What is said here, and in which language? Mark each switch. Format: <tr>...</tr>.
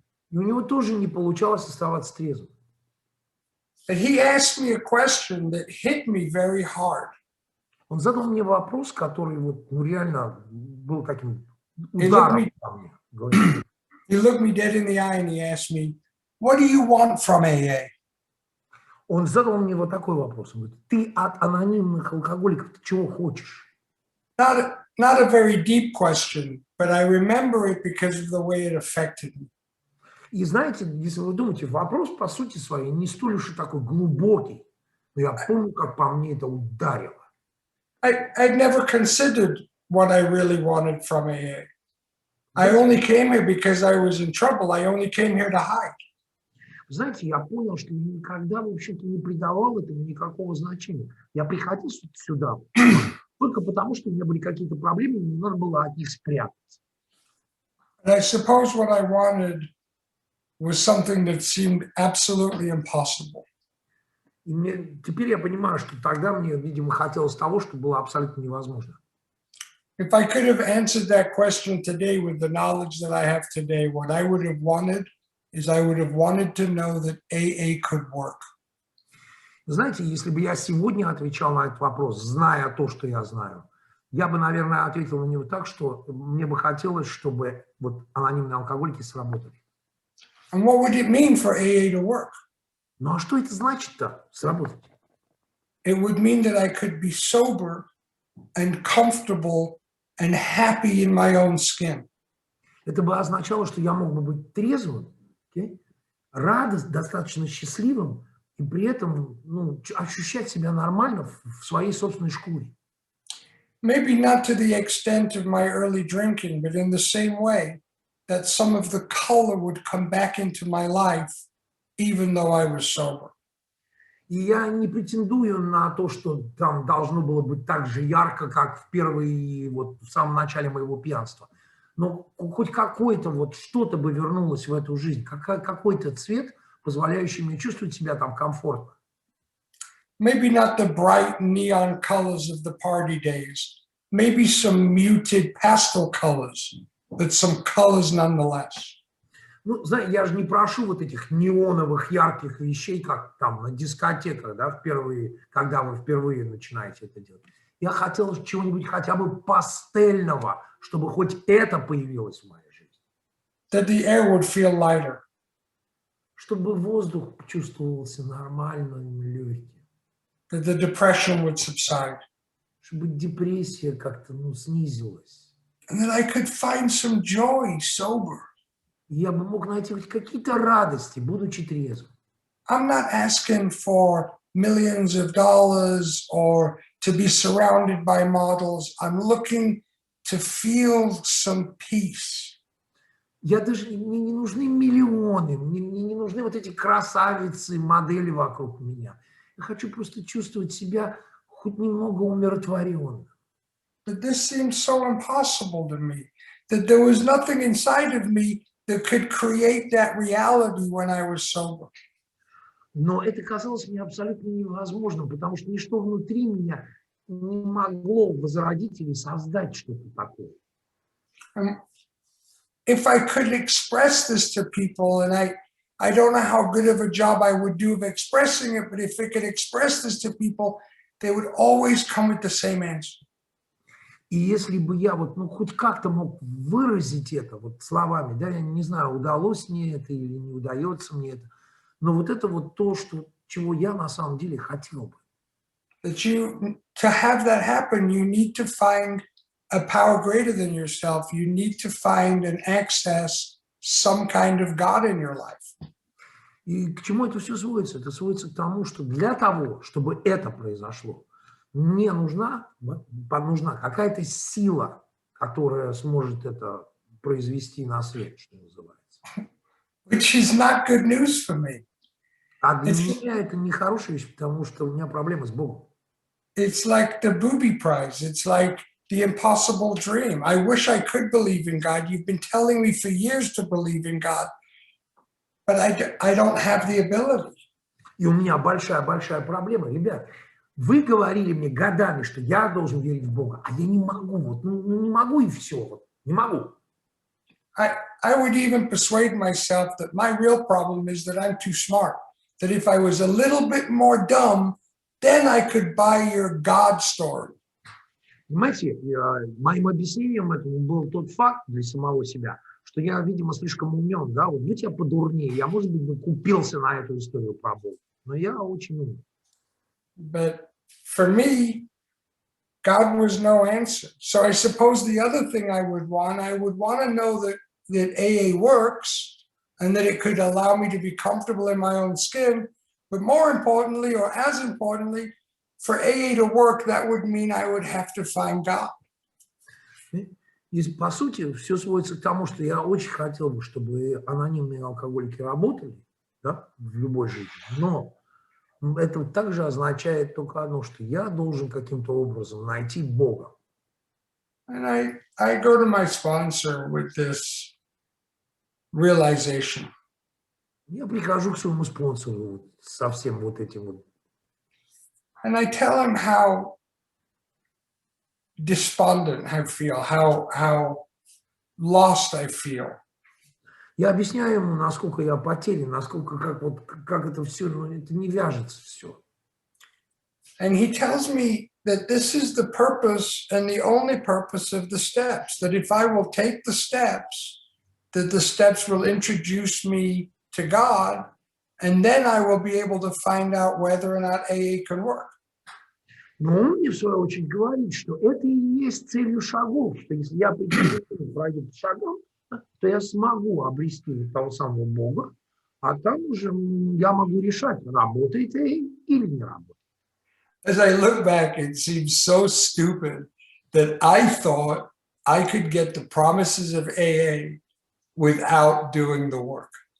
<ru>И у него тоже не получалось оставаться трезвым.</ru> <en>But he asked me a question that hit me very hard.</en> <ru>Он задал мне вопрос, который вот, реально был таким ударом по мне.</ru> <en>He looked me dead in the eye and he asked me, "What do you want from AA?"</en> <ru>Он задал мне вот такой вопрос. Он говорит, ты от анонимных алкоголиков ты чего хочешь?</ru> <en>Not not a very deep question, but I remember it because of the way it affected me.</en> <ru>И знаете, если вы думаете, вопрос по сути своей не столь уж и такой глубокий, но я помню, как по мне это ударило.</ru> <en>I'd never considered what I really wanted from AA. I only came here because I was in trouble. I only came here to hide.</en> <ru>Знаете, я понял, что никогда, в общем-то, не придавал этому никакого значения. Я приходил сюда только потому, что у меня были какие-то проблемы, и мне надо было от них спрятаться.</ru> <en>And I suppose what I wanted was something that seemed absolutely impossible.</en> <ru>И теперь я понимаю, что тогда мне, видимо, хотелось того, что было абсолютно невозможно.</ru> <en>If I could have answered that question today with the knowledge that I have today, what I would have wanted is I would have wanted to know that AA could work.</en> <ru>Знаете, если бы я сегодня отвечал на этот вопрос, зная то, что я знаю, я бы, наверное, ответил на него так, что мне бы хотелось, чтобы вот анонимные алкоголики сработали.</ru> <en>And what would it mean for AA to work?</en> <ru>Ну а что это значит-то, сработать?</ru> <en>It would mean that I could be sober and comfortable and happy in my own skin.</en> <ru>Это бы означало, что я мог бы быть трезвым, достаточно счастливым и при этом ощущать себя нормально в своей собственной шкуре.</ru> <en>Maybe not to the extent of my early drinking, but in the same way that some of the color would come back into my life, even though I was sober.</en> <ru>И я не претендую на то, что там должно было быть так же ярко, как в самом начале моего пьянства. Но хоть какое-то что-то бы вернулось в эту жизнь, какой-то цвет, позволяющий мне чувствовать себя там комфортно.</ru> <en>Maybe not the bright neon colors of the party days. Maybe some muted pastel colors, but some colors nonetheless.</en> <ru>Ну, знаете, я же не прошу вот этих неоновых ярких вещей, как там на дискотеках, да, когда вы впервые начинаете это делать. Я хотел чего-нибудь хотя бы пастельного, чтобы хоть это появилось в моей жизни.</ru> <en>That the air would feel lighter.</en> <ru>Чтобы воздух чувствовался нормальным, легким.</ru> <en>That the depression would subside.</en> <ru>Чтобы депрессия как-то, снизилась.</ru> <en>And that I could find some joy sober.</en> <ru>Я бы мог найти хоть какие-то радости, будучи трезвым.</ru> <en>I'm not asking for millions of dollars or to be surrounded by models. I'm looking to feel some peace.</en> <ru>Я даже, мне не нужны миллионы, мне не нужны вот эти красавицы, модели вокруг меня. Я хочу просто чувствовать себя хоть немного умиротворенным.</ru> <en>But this seemed so impossible to me, that there was nothing inside of me that could create that reality when I was sober.</en> <ru>Но это казалось мне абсолютно невозможным, потому что ничто внутри меня не могло возродить или создать что-то такое.</ru> <en>If I could express this to people, and I don't know how good of a job I would do of expressing it, but if I could express this to people, they would always come with the same answer.</en> <ru>И если бы я хоть как-то мог выразить это словами, да, я не знаю, удалось мне это или не удается мне это, но это то, чего я на самом деле хотел бы.</ru> <en>To have that happen, you need to find a power greater than yourself. You need to find and access some kind of God in your life.</en> <ru>И к чему это все сводится? Это сводится к тому, что для того, чтобы это произошло, мне нужна какая-то сила, которая сможет это произвести на свет, что называется.</ru> <en>Which is not good news for me.</en> <ru>А для меня это не хорошая вещь, потому что у меня проблемы с Богом.</ru> <en>It's like the booby prize. It's like the impossible dream. I wish I could believe in God. You've been telling me for years to believe in God, but I don't have the ability.</en> <ru>И у меня большая проблема, ребят. Вы говорили мне годами, что я должен верить в Бога, а я не могу, не могу и все, не могу.</ru> <en>I would even persuade myself that my real problem is that I'm too smart. That if I was a little bit more dumb, then I could buy your God story.</en> <ru>Понимаете, моим объяснением этому был тот факт для самого себя, что я, видимо, слишком умен, да, будь я подурнее, я, может быть, купился на эту историю про Бога, но я очень умен.</ru> <en>But for me, God was no answer. So I suppose the other thing I would want to know that AA works and that it could allow me to be comfortable in my own skin. But more importantly, or as importantly, for AA to work, that would mean I would have to find God.</en> <ru>И, по сути, все сводится к тому, что я очень хотел бы, чтобы анонимные алкоголики работали, да, в любой жизни, но это также означает только одно, что я должен каким-то образом найти Бога.</ru> <en>And I go to my sponsor with this realization.</en> <ru>Я прихожу к своему спонсору вот со всем вот этим вот.</ru> <en>And I tell him how despondent I feel, how lost I feel.</en> <ru>Я объясняю ему, насколько я потерян, насколько как это все, ну, это не вяжется все.</ru> <en>And he tells me that this is the purpose and the only purpose of the steps, that if I will take the steps, that the steps will introduce me to God, and then I will be able to find out whether or not AA can work.</en> <ru>Но он мне, в свою очередь, говорит, что это и есть целью шагов, что если я пройду по шагам, то я смогу обрести того самого Бога, а там уже я могу решать, работает или не работает.</ru> <en>As I look back, it seems so stupid that I thought I could get the promises of AA without doing the work.</en>